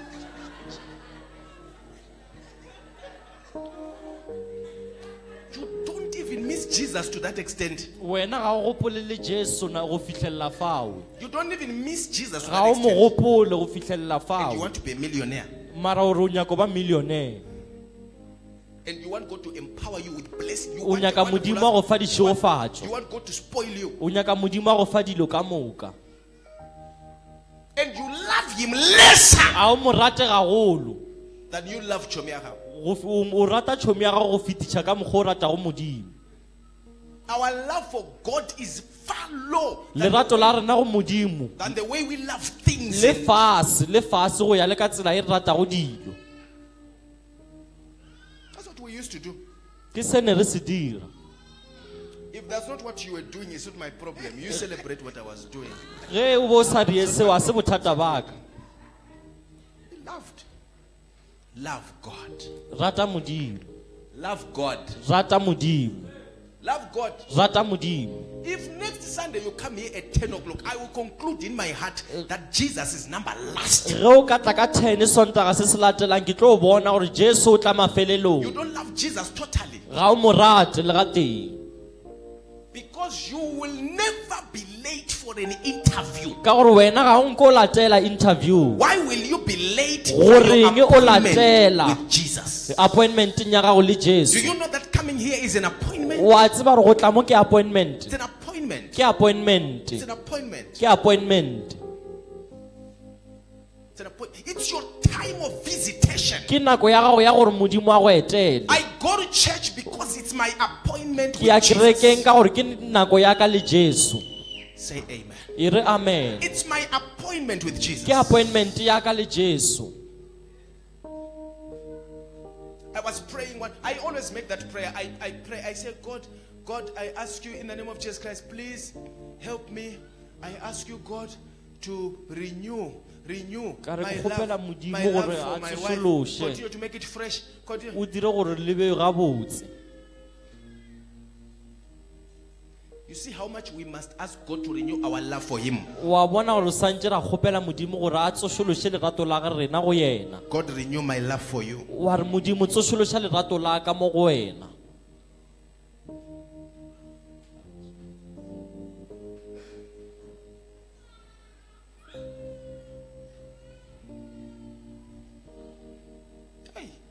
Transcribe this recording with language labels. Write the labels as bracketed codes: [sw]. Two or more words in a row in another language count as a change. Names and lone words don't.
[en] You don't even miss Jesus to that extent. You don't even miss Jesus to that extent. And you want to be a millionaire. And you want God to empower you with blessing. You [nso] o [en] want, [nso] nyaka modimo a go fa ditšhegofatšo, [en] you want God to spoil you. [nso] o nyaka modimo a go fa dilo ka moka, [en] And you love him lesser [nso] a o mo rate gagolo [en] than you love [nso] chomi ya gago. o rata tšhomi ya gago go fetiša ka mokgwa o ratago modimo. [en] Our love for God is far low [nso] Lerato la rena go modimo [en] than the way we love things. [nso] le fase go ya le ka tsela e re ratago dilo. [en] That's what we used to do. [nso] Ke se ne re se dira. [en] If that's not what you were doing, it's not my problem. You celebrate what I was doing. [nso] Ge o bo o sa die seo a se bothata ba ka. [en] He loved. Love God. [nso] Rata modimo, [en] Love God. [nso] rata modimo, [en] Love God. [nso] rata modimo. [en] If next Sunday you come here at 10 o'clock, I will conclude in my heart that Jesus is number last. [nso] Ge o ka tla ka 10 Sontaga se se latelang ke tlo bona gore Jesu o tla mafelelong. [en] You don't love Jesus totally. [nso] Ga o mo rate le ga teng. [en] Because you will never be late for an interview. [nso] Ka gore wena ga o nko latela interview. [en] Why will you be late for [nso] Goreng [en] your [nso] o [en] appointment [nso] latela [en] with Jesus? [nso] appointment ya gago le [en] Do [nso] Jesu? [en] you know that coming here is an appointment? [nso] Wa tseba gore go tla mo ke appointment. [en] It's an appointment. [nso] Ke appointment. [en] It's an appointment. [nso] Ke appointment. [en] It's an appointment. It's your time of visitation. [nso] Ke nako ya gago ya gore modimo a go etele. [en] I go to church because it's my appointment [nso] Ke ya [en] with [nso] kerekeng [en] Jesus. [nso] ka gore ke nako ya ka le Jesu. [en] Say amen. [nso] E re amen. [en] It's my appointment with Jesus. [nso] Ke appointment ya ka le Jesu. [en] I was praying one. I always make that prayer. I pray. I say, God, I ask you in the name of Jesus Christ, please help me. I ask you, God, to renew [nso] Ka re [en] my [nso] ke kgopela [en] love, [nso] modimo [en] my love [nso] gore [en] for [nso] a [en] my wife. [nso] tsosoloshe. [en] Continue to make it fresh. Continue. [nso] O dire gore le be gabotse. [en] You see how much we must ask God to renew our love for Him. [nso] Wa bona gore santse ra kgopela modimo gore a tsosoloshe lerato la ga rena go yena. [en] God, renew my love for you. [nso] Wa re modimo tsosolosha lerato la ka mo go wena. [en] Hey.